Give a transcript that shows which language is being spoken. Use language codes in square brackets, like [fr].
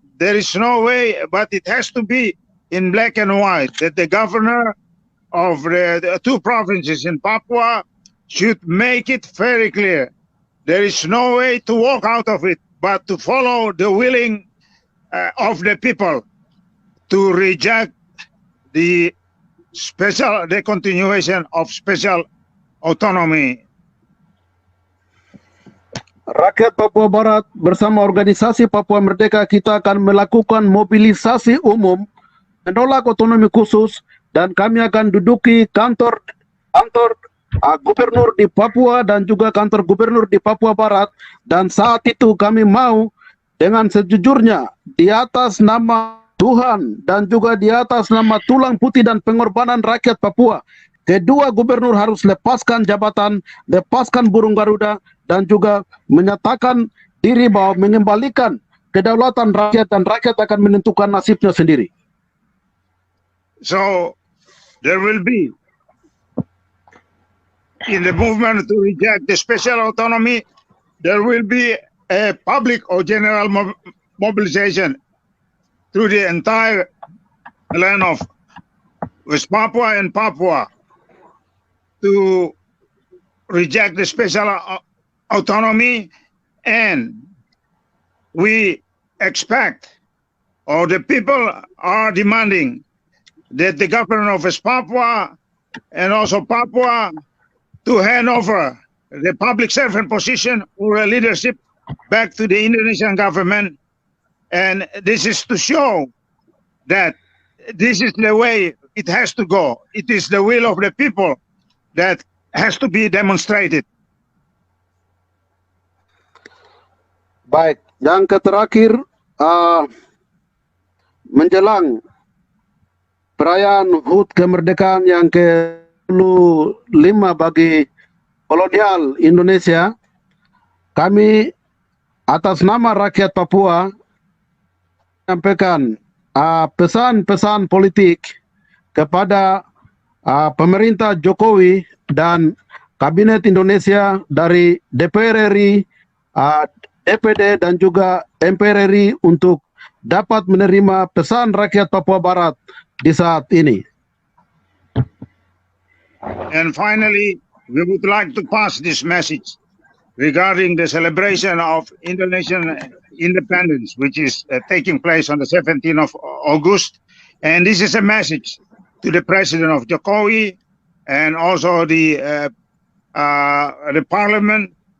[en] There is no way, but it has to be in black and white, that the governor of the two provinces in Papua should make it very clear. There is no way to walk out of it, but to follow the willing of the people to reject the continuation of special autonomy. [id] Rakyat Papua Barat bersama organisasi Papua Merdeka, kita akan melakukan mobilisasi umum menolak otonomi khusus, dan kami akan duduki kantor gubernur di Papua dan juga kantor gubernur di Papua Barat. Dan saat itu kami mau dengan sejujurnya, di atas nama Tuhan dan juga di atas nama tulang putih dan pengorbanan rakyat Papua, kedua gubernur harus lepaskan jabatan, lepaskan burung Garuda, dan juga menyatakan diri bahwa mengembalikan kedaulatan rakyat, dan rakyat akan menentukan nasibnya sendiri. [en] So there will be, in the movement to reject the special autonomy, there will be a public or general mobilization through the entire land of West Papua and Papua to reject the special autonomy, and we expect, or the people are demanding, that the government of West Papua and also Papua to hand over the public servant position or a leadership back to the Indonesian government. And this is to show that this is the way it has to go. It is the will of the people that has to be demonstrated. [id] Baik, yang terakhir menjelang perayaan HUT kemerdekaan yang ke-25 bagi kolonial Indonesia, kami atas nama rakyat Papua menyampaikan pesan-pesan politik kepada pemerintah Jokowi dan Kabinet Indonesia dari DPR RI, DPD dan juga MPR RI untuk dapat menerima pesan rakyat Papua Barat di saat ini. [en] And finally, we would like to pass this message regarding the celebration of Indonesian independence, which is taking place on the 17th of August. And this is a message to the President of Jokowi and also the Parliament.